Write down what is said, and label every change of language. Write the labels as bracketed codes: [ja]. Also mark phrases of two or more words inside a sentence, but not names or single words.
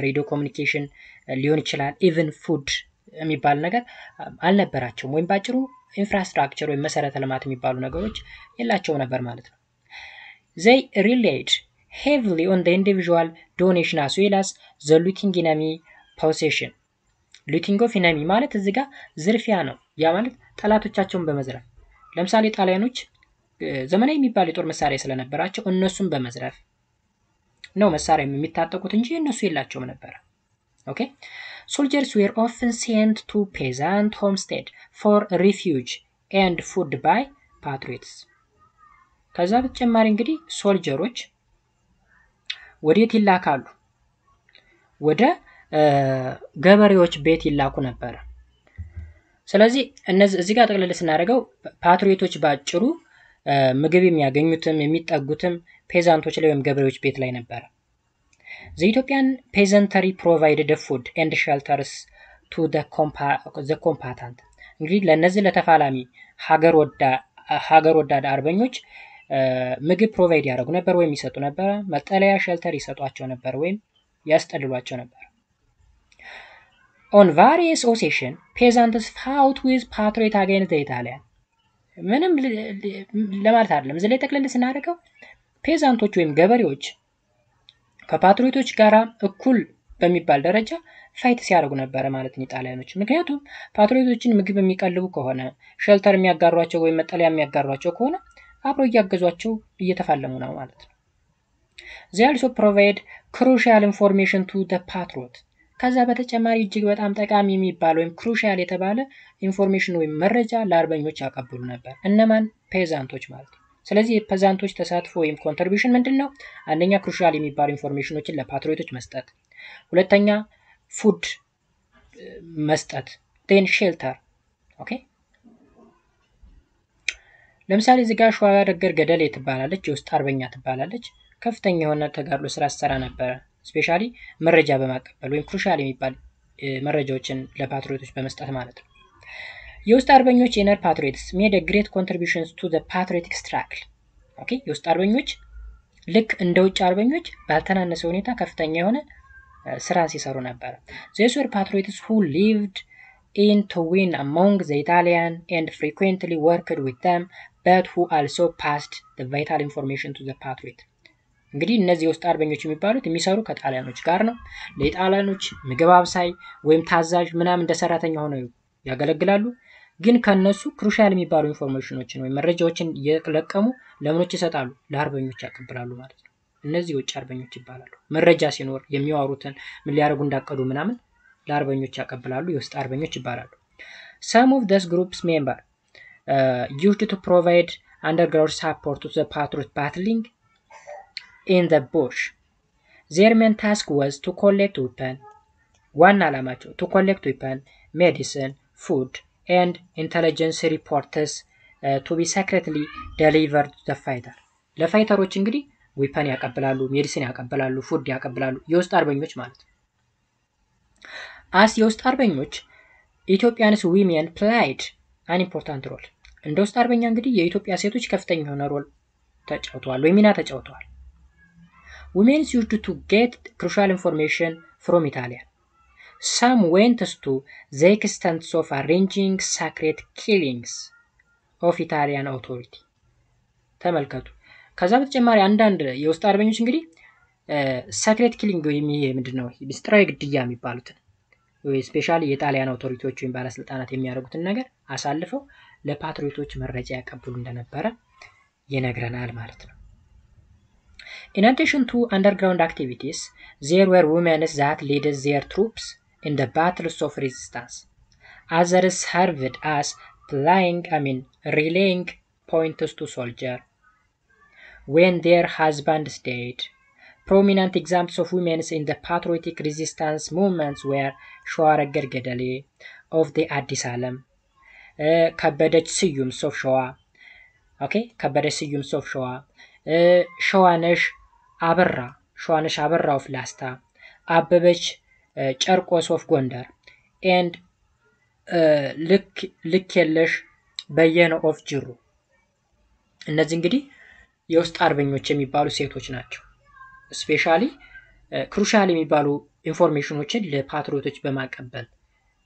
[am] ሬዲዮ ኮሙኒኬሽን ሊሆን ይችላል [en] even food [am] የሚባል ነገር አልነበራቸውም ወይም ባጭሩ ኢንፍራስትራክቸር ወይም መሰረተ ልማት የሚባሉ ነገሮች የላቸውም ነበር ማለት [en] ነው። they relied heavily on the individual donation as well as the looting enemy possession looting of enemy [am] ማለት እዚህ ጋር ዝርፊያ ነው። ያ ማለት ጠላቶቻቸውን በመዝረፍ ለምሳሌ ጣሊያኖች ዘመናዊ የሚባል የጦር መሳሪያ ስለነበራቸው እነሱን በመዝረፍ ነው መሳሪያ የሚታጠቁት እንጂ እነሱ የላቸውም ነበር። ኦኬ [en] soldiers were often sent to peasant homestead for refuge and food by patriots [am] ከዛ በተጨማሪ እንግዲህ ሶልጀሮች ወዴት ይላካሉ? ወደ ገበሬዎች ቤት ይላኩ ነበር። ስለዚህ እዚህ ጋር ጠቅለል ስናደርገው ፓትሪዮቶች ባጭሩ ምግብ የሚያገኙትም የሚጠጉትም ፔዛንቶች ላይ ወይም ገበሬዎች ቤት ላይ ነበር። [en] The Ethiopian peasantry provided food and shelters to the combatant [am] እንግዲህ ለነዚህ ለተፋላሚ ሀገር ወዳድ አርበኞች ምግብ ፕሮቫይድ ያደርጉ ነበር ወይም ይሰጡ ነበር። መጠለያ ሼልተር ይሰጧቸው ነበር ወይም ያስጠልሏቸው ነበር። [en] On various occasions peasants fought with patriot against the Italian [am] ምንም ለማለት አይደለም። እዚህ ላይ ጠቅለል ስናደርገው ፔዛንቶች ወይም ገበሬዎች ከፓትሪዮቶች ጋራ እኩል በሚባል ደረጃ ፋይት ሲያደርጉ ነበር ማለት ነው ጣሊያኖች። ምክንያቱም ፓትሪዮቶችን ምግብ የሚቀልቡ ከሆነ ሼልተር የሚያጋሯቸው ወይም መጠለያ የሚያጋሯቸው ከሆነ አብሮ እያገዟቸው እየተፋለሙ ነው ማለት ነው። [en] They also provide crucial information to the patriot [am] ከዛ በተጨማሪ እጅግ በጣም ጠቃሚ የሚባል ወይም ክሩሻል የተባለ ኢንፎርሜሽን ወይም መረጃ ለአርበኞች ያቀብሉ ነበር። እነማን? ፔዛንቶች ማለት ነው። ስለዚህ የፔዛንቶች ተሳትፎ ወይም ኮንትሪቢዩሽን ምንድነው? አንደኛ ክሩሻል የሚባሉ ኢንፎርሜሽኖችን ለፓትሪዮቶች መስጠት፣ ሁለተኛ ፉድ መስጠት፣ [en] then shelter። [am] ኦኬ ለምሳሌ እዚህ ጋር ሸዋ ረገር ገደል ትባላለች፣ የውስጥ አርበኛ ትባላለች። ከፍተኛ የሆነ ተጋድሎ ስራ ሰራ ነበር። ስፔሻሊ መረጃ በማቀበል ወይም ክሩሻል የሚባል መረጃዎችን ለፓትሪዮቶች በመስጠት ማለት ነው። የውስጥ አርበኞች [en] inner patriots made a great contributions to the patriotic struggle [am] ኦኬ የውስጥ አርበኞች ልክ እንደ ውጭ አርበኞች ባልተናነሰ ሁኔታ ከፍተኛ የሆነ ስራን ሲሰሩ ነበር። [en] These were patriots who lived in to win among the Italian and frequently worked with them but who also passed the vital information to the [am] patriot እንግዲህ እነዚህ የውስጥ አርበኞች የሚባሉት የሚሰሩ ከጣሊያኖች ጋር ነው። ለጣሊያኖች ምግብ አብሳይ ወይም ታዛዥ ምናምን እንደ ሰራተኛ ሆነው ያገለግላሉ። ግን ከነሱ ክሩሻል የሚባሉ ኢንፎርሜሽኖችን ወይም መረጃዎችን እየለቀሙ ለምኖች ይሰጣሉ፣ ለአርበኞች ያቀብላሉ ማለት ነው። እነዚህ የውጭ አርበኞች ይባላሉ። መረጃ ሲኖር የሚያወሩትን ምን ሊያደርጉ እንዳቀዱ ምናምን ለአርበኞች ያቀብላሉ፣ የውስጥ አርበኞች ይባላሉ። [en] Some of these groups member used to provide underground support to the patriot battling in the bush. Their main task was to collect weapon. [am] ዋና ዓላማቸው [en] to collect weapon, medicine, food and intelligence reports to be secretly delivered to the fighter. [am] ለፋይተሮች እንግዲህ ዌፐን ያቀብላሉ፣ ሜዲሲን ያቀብላሉ፣ ፉድ ያቀብላሉ፣ የውስጥ አርበኞች ማለት ነው። as የውስጥ አርበኞች ኢትዮጵያንስ [en] women played an important role. [am] እንደ ውስጥ አርበኛ እንግዲህ የኢትዮጵያ ሴቶች ከፍተኛ የሆነ ሮል ተጫውተዋል ወይ ሚና ተጫውተዋል። [en] Women used to get crucial information from Italian. Some went to the extent of arranging secret killings of Italian authority. [am] ተመልከቱ። ከዛ በተጨማሪ አንዳንድ የውስጥ አርበኞች እንግዲህ [en] secret killing [am] ወይም ምንድነው ሚስጥራዊ ግድያ የሚባሉትን ወይ ስፔሻሊ የጣሊያን አውቶሪቲዎች ወይም ባለስልጣናት የሚያደርጉትን ነገር አሳልፈው ለፓትሪዮቶች መረጃ ያቀብሉ እንደነበረ ይነግረናል ማለት ነው። [en] In addition to underground activities, there were women that led their troops in the battles of resistance. Others served as relaying points to soldiers when their husbands died. Prominent examples of women in the patriotic resistance movements were ሸዋረገድ ገደሌ of the Addis Alam, ከበደች ስዩም ሶፍ ሸዋ [am] ከበደች ስዩም ሶፍ ሸዋ ሸዋነሽ አበራ ኦፍ ላስታ፣ አበበች ጨርቆስ ኦፍ ጎንደር and ልክ የለሽ በየነ ኦፍ ጅሩ። እነዚህ እንግዲህ የውስጥ አርበኞች የሚባሉ ሴቶች ናቸው። ስፔሻሊ ክሩሻል የሚባሉ ኢንፎርሜሽኖችን ለፓትሪዮቶች በማቀበል